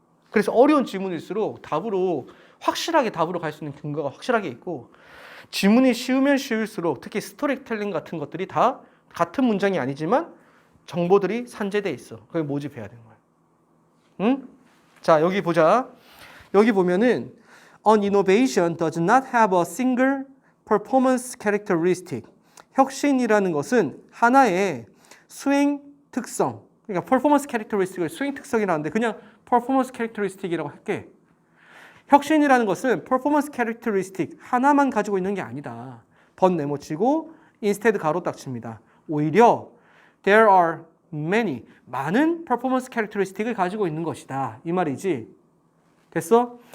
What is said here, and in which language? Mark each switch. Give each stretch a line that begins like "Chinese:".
Korean: 그래서 어려운 지문일수록 확실하게 답으로 갈 수 있는 근거가 확실하게 있고, 지문이 쉬우면 쉬울수록 특히 스토리텔링 같은 것들이 다 같은 문장이 아니지만 정보들이 산재돼 있어. 그걸 모집해야 되는 거야. 응? 자, 여기 보자.
English: 여기 보면은 An innovation does not have a single performance characteristic.
Korean: 혁신이라는 것은 하나의 수행 특성. 그러니까 performance characteristic을 수행 특성이라는데 그냥 performance characteristic이라고 할게. 혁신이라는 것은 performance characteristic 하나만 가지고 있는 게 아니다. 번 네모치고 instead 가로 딱 칩니다. 오히려
English: there are
Korean: 많은 performance characteristic을 가지고 있는 것이다. 이 말이지. 됐어?